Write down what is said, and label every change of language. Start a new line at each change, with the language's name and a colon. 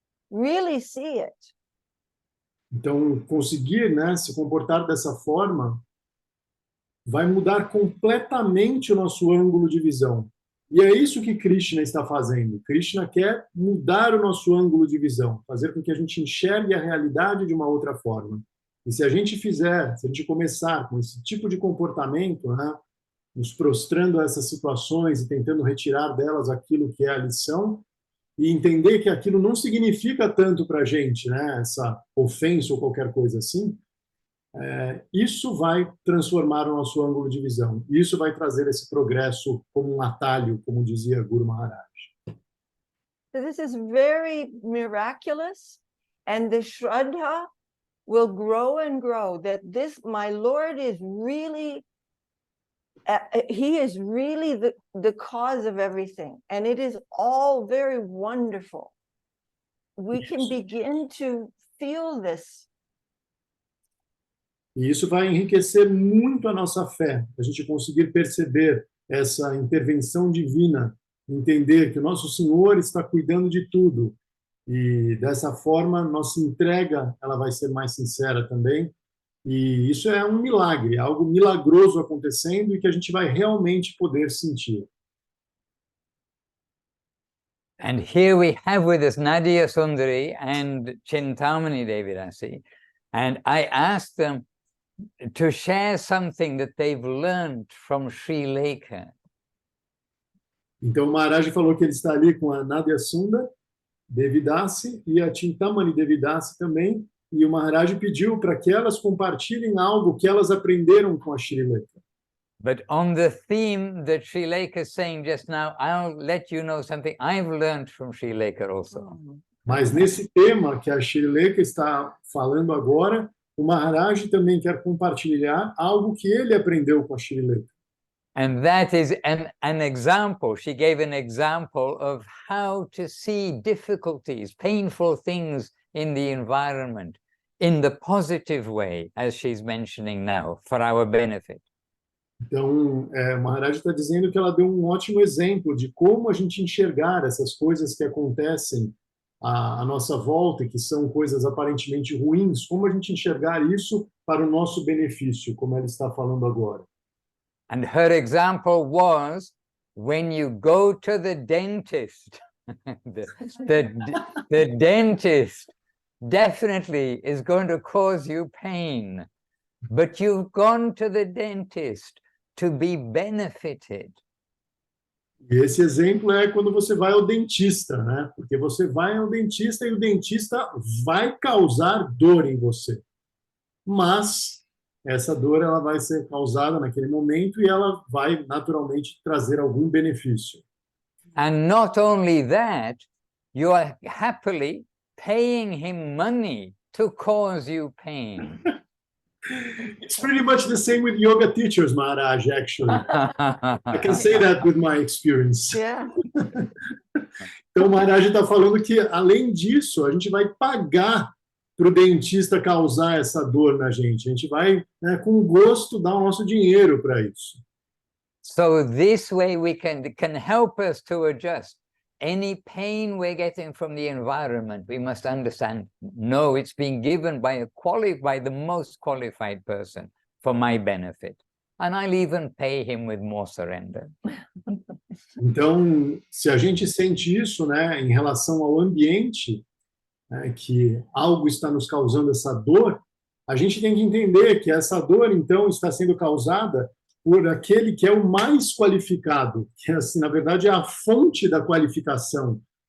English: Really see it.
Portuguese: Então, conseguir, né, se comportar dessa forma vai mudar completamente o nosso ângulo de visão. E é isso que Krishna está fazendo. Krishna quer mudar o nosso ângulo de visão, fazer com que a gente enxergue a realidade de uma outra forma. E se a gente começar com esse tipo de comportamento, né, nos prostrando a essas situações e tentando retirar delas aquilo que é a lição, e entender que aquilo não significa tanto para a gente, né, essa ofensa ou qualquer coisa assim, isso vai transformar o nosso ângulo de visão. Isso vai trazer esse progresso como um atalho, como dizia Guru Maharaj.
English: So this is very miraculous, and the Shraddha will grow and grow, that this, my Lord, is really, he is really the cause of everything, and it is all very wonderful. We can begin to feel this.
Portuguese: E isso vai enriquecer muito a nossa fé, a gente conseguir perceber essa intervenção divina, entender que o nosso Senhor está cuidando de tudo. E dessa forma, nossa entrega ela vai ser mais sincera também. E isso é um milagre, algo milagroso acontecendo e que a gente vai realmente poder sentir.
English: And here we have with us Nadia Sundari and Chintamani Devi Dasi, and I asked them to share something that they've learned from Srileka.
Portuguese: Então o Maharaj falou que ele está ali com a Nadia Sundar Devi Dasi e a Chintamani Devi Dasi também, e o Maharaj pediu para que elas compartilhem algo que elas aprenderam com a Srileka.
English: But on the theme that Srileka is saying just now, I'll let you know something I've learned from Srileka also.
Portuguese: Mas nesse tema que a Srileka está falando agora, o Maharaj também quer compartilhar algo que ele aprendeu com a Srileka.
English: And that is an example. She gave an example of how to see difficulties, painful things in the environment in the positive way, as she's mentioning now, for our benefit. Então, o Maharaj está dizendo que ela deu um ótimo exemplo de como a gente enxergar essas coisas que acontecem à nossa volta, que são coisas aparentemente ruins, como a gente enxergar isso para o nosso benefício, como ela está falando agora. And her example was when you go to the dentist, the dentist definitely is going to cause you pain, but you've gone to the dentist to be benefited.
Portuguese: E esse exemplo é quando você vai ao dentista, né? Porque você vai ao dentista e o dentista vai causar dor em você. Mas essa dor ela vai ser causada naquele momento e ela vai naturalmente trazer algum benefício.
English: And not only that, you are happily paying him money to cause you pain. It's pretty much the same with yoga teachers, Maharaj, actually. I can say that with my experience. Yeah.
Portuguese: Então, o Maharaj está falando que, além disso, a gente vai pagar para o dentista causar essa dor na gente. A gente vai, né, com gosto, dar o nosso dinheiro para isso.
English: So this way we can help us to adjust. Any pain we're getting from the environment, we must understand, no, it's being given by the most qualified person for my benefit. And I'll even pay him with more surrender.
Portuguese: Então, se a gente sente isso, né, em relação ao ambiente, né, que algo está nos causando essa dor, a gente tem que entender que essa dor, então, está sendo causada por aquele que é o mais qualificado, que, assim, na verdade, é a fonte da qualificação.